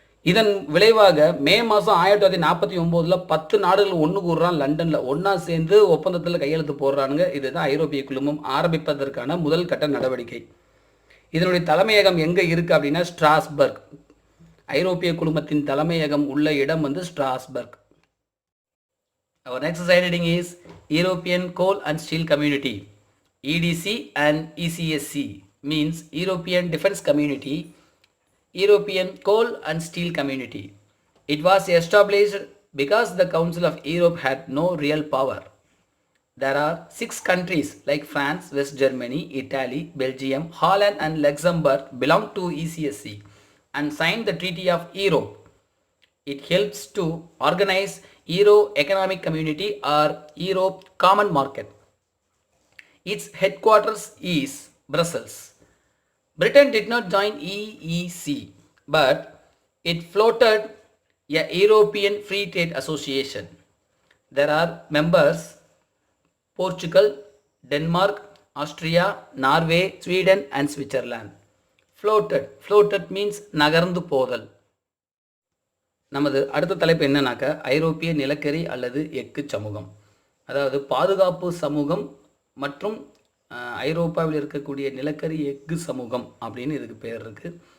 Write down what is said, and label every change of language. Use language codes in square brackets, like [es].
[ta] இதன் விளைவாக மே மாதம் 1949 10 நாடுகள் ஒன்று கூடுறான் லண்டனில். ஒன்றா சேர்ந்து ஒப்பந்தத்தில் கையெழுத்து போடுறானுங்க. இதுதான் ஐரோப்பிய குழுமம் ஆரம்பிப்பதற்கான முதல் கட்ட நடவடிக்கை. இதனுடைய தலைமையகம் எங்கே இருக்குது அப்படின்னா ஸ்ட்ராஸ்பர்க். ஐரோப்பிய குழுமத்தின் தலைமையகம் உள்ள இடம் வந்து Strasbourg. [en] Our next side heading is European Coal and Steel Community. EDC and ECSC means European Defence Community, European Coal and Steel Community. It was established because the Council of Europe had no real power. There are 6 countries like France, West Germany, Italy, Belgium, Holland and Luxembourg belong to ECSC and signed the Treaty of Europe. It helps to organize Euro Economic Community or Europe Common Market. Its headquarters is Brussels. Britain did not join EEC, but it floated a European Free Trade Association. There are members Portugal, Denmark, Austria, Norway, Sweden and Switzerland. Floated means [ta] நகர்ந்து போதல். நமது அடுத்த தலைப்பு என்னன்னாக்கா, ஐரோப்பிய நிலக்கரி அல்லது எஃகு சமூகம். அதாவது பாதுகாப்பு சமூகம் மற்றும் ஐரோப்பாவில் இருக்கக்கூடிய நிலக்கரி எஃகு சமூகம் அப்படின்னு இதுக்கு பேர் இருக்குது.